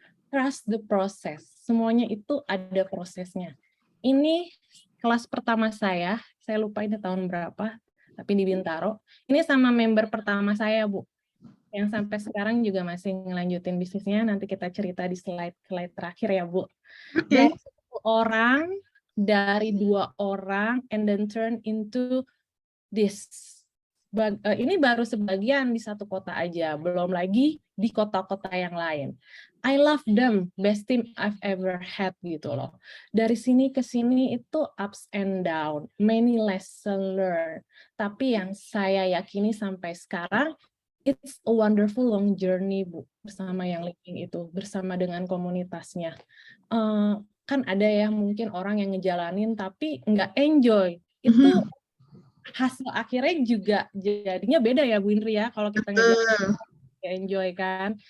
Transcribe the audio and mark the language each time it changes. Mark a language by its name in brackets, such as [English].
[English] Trust the process. [Indonesian] Semuanya itu ada prosesnya. Ini kelas pertama saya lupa ini tahun berapa, tapi di Bintaro. Ini sama member pertama saya, Bu, yang sampai sekarang juga masih ngelanjutin bisnisnya. Nanti kita cerita di slide terakhir ya, Bu. Oke. Dari 2 orang, [English] and then turn into this. [Indonesian] Ini baru sebagian di satu kota aja, belum lagi di kota-kota yang lain. [English] I love them, best team I've ever had [Indonesian] gitu loh. Dari sini ke sini itu [English] ups and down, many lesson learned. [Indonesian] Tapi yang saya yakini sampai sekarang, [English] it's a wonderful long journey, [Indonesian] Bu, bersama yang living itu, bersama dengan komunitasnya. Kan ada ya mungkin orang yang ngejalanin tapi nggak enjoy. Itu hasil akhirnya juga jadinya beda ya, Bu Indri ya, kalau kita ngejalanin enjoy kan.